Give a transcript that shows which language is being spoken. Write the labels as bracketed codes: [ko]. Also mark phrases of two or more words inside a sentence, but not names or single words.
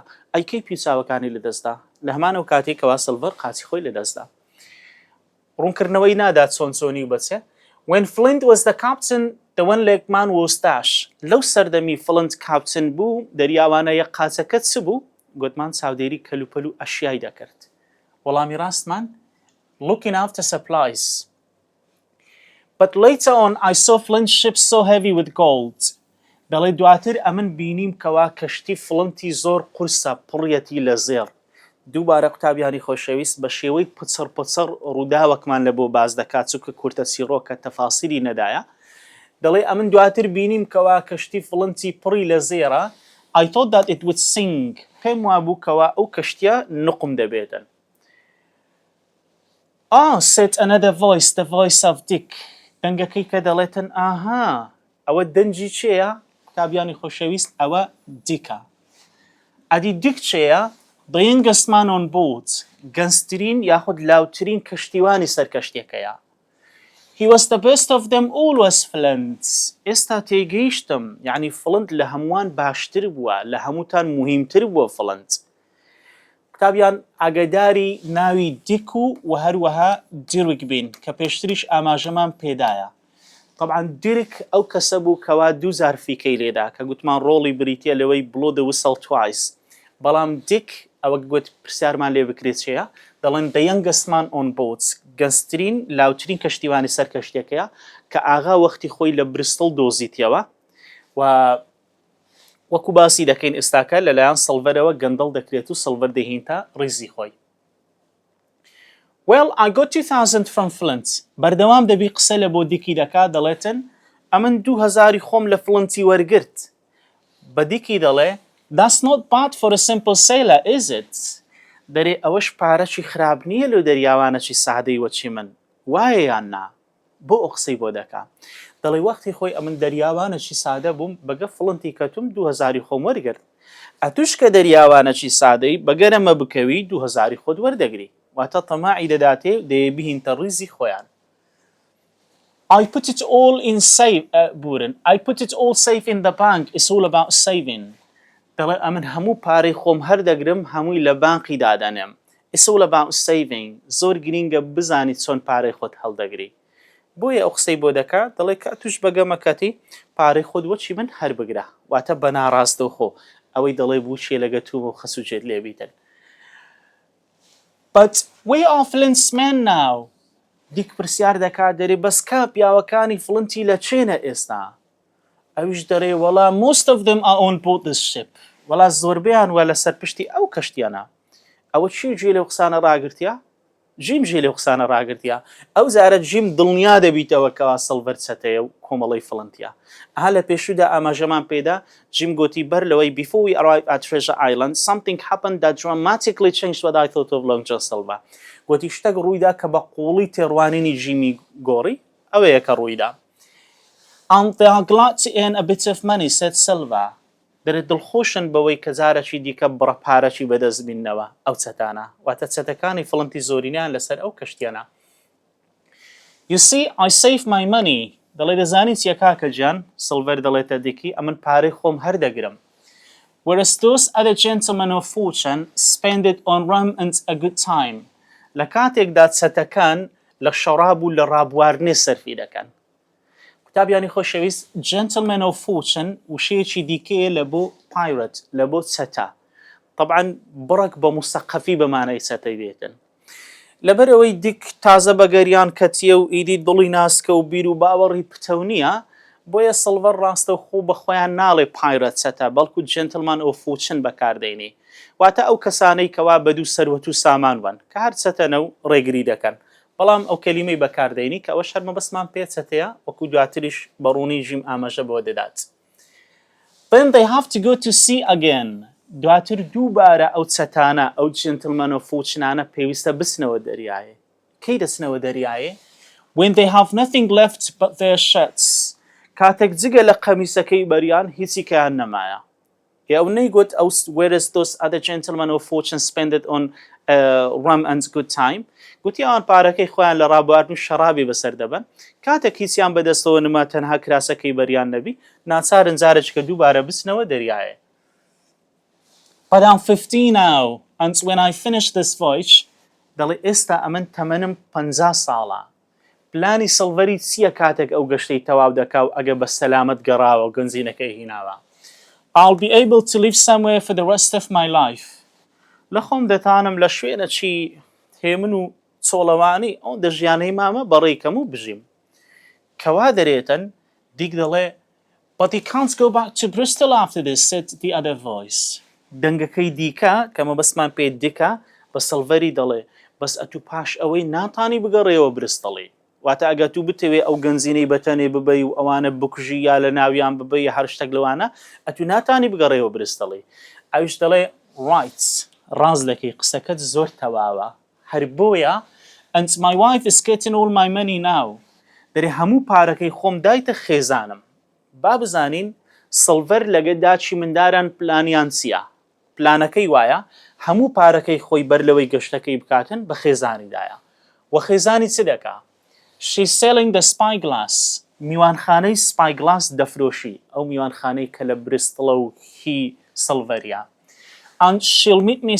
[ckb] ئەیکەی پی و چاوەکانی لە دەستدا لە هەمان ئەو کاتێک کەوا سڵڤەر قاچی خۆی لە دەستدا. ڕوونکردنەوەی نادات چۆنی و بەچێ. [en] When Flint was the captain, the one-leg man was dash. [ckb] لەو سەردەمی فڵنت کاپتن بوو دەریاوانەیە قاچەکە چ بوو؟ گوتمان چاودێری کەلوپەل و ئەشیای دەکرد. وەڵامی ڕاستمان [en] looking after supplies. But later on I saw Flint's ship so heavy with gold. [ckb] دەڵێ دواتر ئەمن بینیم کەوا کەشتی فڵنتی زۆر قورسە پڕیەتی لە زێر. دووبارە قوتابیانی خۆشەویست بە شێوەی پچڕ ڕووداوەکمان لە بۆ باز دەکات چووکە کورتە چیرۆکە تەفاسیری نەدایە. دەڵێ ئەمن دواتر بینیم کەوا کەشتی فڵنتی پڕی لە زێرە. [en] I thought that it would sink. [ckb] پێم وابوو کەوا ئەو کەشتیە نقم دەبێتن. [en] said another voice, the voice of Dick. [ckb] دەنگەکەی کە دەڵێتن ئاها ئەوە دەنجی چێە؟ قوتابیانی خۆشەویست ئەوە دیکە. ئەدی دیک چێە؟ [en] The youngest man on board. [ckb] گەنجترین یاخود لاوترین کەشتیوانی سەر کەشتێکەیە. [en] He was the best of them all was Flint. [ckb] ئێستا تێگەیشتم یعنی فڵنت لە هەمووان باشتر بووە لە هەمووتان مهمتر بووە فڵنت. قوتابیان ئاگاداری ناوی دیک و هەروەها دیرک بین کە پێشتریش ئاماژەمان پێدایە. طبعا دیرک ئەو کەسە بوو کەوا دوو زارفیکەی لێدا کە گوتمان ڕۆڵی بریتە لەوەی [en] blow the whistle twice. [ckb] بەڵام دیک ئەوە گوت پرسیارمان لێ بکرێت چێە دەڵێن [en] the youngest man on boats [ckb] گەنجترین لاوترین کەشتیوانی سەر کەشتێکەیە کە ئاغا وەختی خۆی لە بریستڵ دۆزیتیەوە و وەکو باسی دەکەین ئێستاکە لەلایەن سڵڤەرەوە گەندەڵ دەکرێت و سڵڤەر دەهێنتە ڕیزی خۆی. [en] Well, I got 2000 from Flint. [ckb] بەردەوام دەبی قسە لە بۆ دیکی دەکا دەڵێتن ئەمن 2000 خۆم لە فڵنتی وەرگرت. بە دیکی دەڵێ [en] That's not bad for a simple sailor, is it? [ckb] دەرێ ئەوەش پارەکی خراپ نییە لەو دەریاوانەکی سادەی وەچی من. وایە یان نا؟ بۆ ئەو قسەی بۆ دەکا. دەڵێ وەختی خۆی ئەمن دەریاوانەکی سادە بووم بەگە فڵنتی کەتوم 2000 خۆم وەرگرت. ئەتوش کە دەریاوانەکی سادەی بەگەرەمە بکەوی 2000 خۆت وەردەگری. واتە تەماعی دەداتێ دەیە بهینتە ڕیزی خۆیان. [en] I put it all in safe, I put it all safe in the bank. It's all about saving. [ckb] دەڵێ ئەمن هەموو پارەی خۆم هەردەگرم هەمووی لە بانقی دادەنێم. [en] It's all about saving. [ckb] زۆر گرینگە بزانی چۆن پارەی خۆت هەڵدەگری. بۆیە ئەو قسەی بۆ دەکا دەڵێ کە توش بەگەمەکەتی پارەی خۆت وەچی من هەر بگرە واتە بە ناڕاستەو خۆ ئەوەی دەڵێ بوو چێ لەگە توم و خەسوجێت لێبیتن. [en] But where are Flint's men now? [ckb] دیک پرسیار دەکات دەرێ بەس کا پیاوەکانی فڵنتی لە چێنە ئێستا؟ ئەویش دەڕێ وەڵا [en] most of them are on board this ship. [ckb] وەڵا زۆربیان وە لەسەر پشتی ئەو کەشتیانە ئەوە چی جێ لەو قسانە ڕاگرتیا جیم ژێ لەو قسانە ڕاگرتیا ئەو زارە جیم دڵنیا دەبیتەوە کەوا سڵڤەر چەتەیە و کۆمەڵی فڵنتیا ئەها لە پێشودا ئاماژەمان پێدا جیم گوتی بەر لەوەی [en] before we arrived at Treasure Island something happened that dramatically changed what I thought of Long John Silver [ckb] گوتی شتێک ڕوویدا کە بە قوڵی تێڕوانینی جیمی گۆڕی ئەوەیە کە ڕوویدا [en] and they are glad to earn a bit of money said Silver [ckb] دەرێت دڵخۆشن بەوەی کە جارێکی دیکە بڕە پارەکی بەدەست بینەوە ئەو چەتانە واتە چەتەکانی فڵنتی زۆرینیان لەسەر ئەو کەشتیانە [en] You see I save my money [ckb] دەڵێ دەزانی چیە کاکە گیان سڵڤەر دەڵێتە دیکی ئەمن پارەی خۆم هەردەگرم [en] Whereas those other gentlemen of fortune spend it on rum and a good time [ckb] لە کاتێکدا چەتەکان لە شەڕاب و لە ڕابواردنێ سەرفی دەکەن کتابیانی خۆشەویست [en] Gentlemen of Fortune [ckb] وشەیەکی دیکەیە لە بۆ pirate لە بۆ چەتە طبعا بڕک بە مستەقەفی بەمانەی چەتەی بێتن لەبەرەوەی دیک تازە بەگەریان کەتیە و ئیدی دڵی ناسکە و بیر و باوەڕی پتەو نییە بۆیە سڵڤەر ڕاستە و خۆ بەخۆیان ناڵێ pirate چەتە بەڵکو [en] Gentleman of Fortune [ckb] بەکاردێنێ واتە ئەو کەسانەی کەوا بەدوو سەروەت و سامان وەن کە هەر چەتەنە و ڕێگری دەکەن بەڵام ئەو کەلیمەی بەکاردێنی کە ئەوە شەرمە بەسمان پێچەتەیە وەکو دواتریش بەڕوونی ژیم ئاماژە بۆ دەدات [en] Then they have to go to sea again [ckb] دواتر دووبارە ئەو چەتانە ئەو [en] Gentlemen of Fortuneانە [ckb] پێویستە بچنەوە دەریایە کەی دەچنەوە دەریایە [en] When they have nothing left but their shirts [ckb] کاتێک جگە لە قەمیسەکەی بەریان هیچی کەیان نەمایە ئەو نەیگوت ئەو [en] whereas those other Gentlemen of Fortune spend it on rum and good time [ckb] گوتی ئەوان پارەکەی خۆیان لە ڕابواردن و شەڕابی بەسەر دەبن کاتێک هیچیان بەدەستەوە نما تەنها کراسەکەی بەریان نەبی ناچارن جارێککە دووبارە بچنەوە دەریایە [en] But I'm 50 now and when I finish this voyage [ckb] دەڵێ ئێستا ئەمن تەمەنم 50 ساڵە پلانی سڵڤەری چییە کاتێک ئەو گەشتەی تەواو دەکا و ئەگە بە سەلامەت گەڕاوە و گەنجینەکەی هیناوە [en] I'll be able to live somewhere for the rest of my life [ckb] لە خۆم دەتانم لە شوێنەکی هێمن و چۆڵەوانی ئەو دەژیانەی مامە بەڕێکەم و بژیم کەوا دەرێتن دیک دەڵێ [en] But he can't go back to Bristol after this said the other voice [ckb] دەنگەکەی دیکە کەمە بەسمان پێ دیکە بە سڵڤەری دەڵێ بەس ئەتو پاش ئەوەی ناتانی بگەڕێەوە برستڵی واتە ئەگە تو بتەوێ ئەو گەنجینەی بەتەنێ ببەی و ئەوانە بکوژی یا لە ناویان ببەی هەر شتێک لەوانە ئەتو ناتانی بگەڕێەوە برستڵی ئەویش دەڵێ ڕایت ڕاز دەکەی قسەکەت زۆر تەواوە هەر بۆیە [en] and my wife is getting all my money now [ckb] دەرێ هەموو پارەکەی خۆم دایتە خێزانم با بزانین سڵڤەر لەگە داچی منداران پلانیان چییە پلانەکەی وایە هەموو پارەکەی خۆی بەر لەوەی گەشتەکەی بکاتن بە خێزانیدایە و خێزانی چ دەکا [en] She's selling the spyglass [ckb] میوانخانەی spyglass دەفرۆشی ئەو میوانخانەی کە لە بریستڵە و هی سڵڤەریە [en] and she'll meet me